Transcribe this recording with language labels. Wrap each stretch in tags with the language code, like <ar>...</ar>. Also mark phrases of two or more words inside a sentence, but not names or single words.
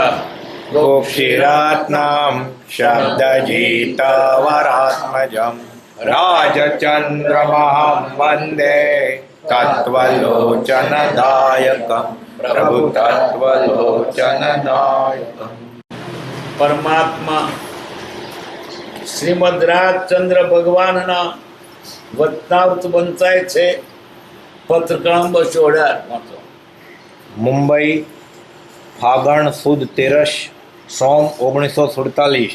<sa>गोक्षीरात्नां शब्दजीतवरात्मजं राजचन्द्रमहं वन्दे तत्त्वलोचनदायकं प्रभु तत्त्वलोचनदायकम्।</sa> <gu>परमात्मा શ્રીમદ રાજચંદ્ર ભગવાનના વતનાવૃત વંચાય છે. પત્ર ક્રમાંક 218. મુંબઈ, ફાગણ સુદ 13 સોમ 1947.</gu>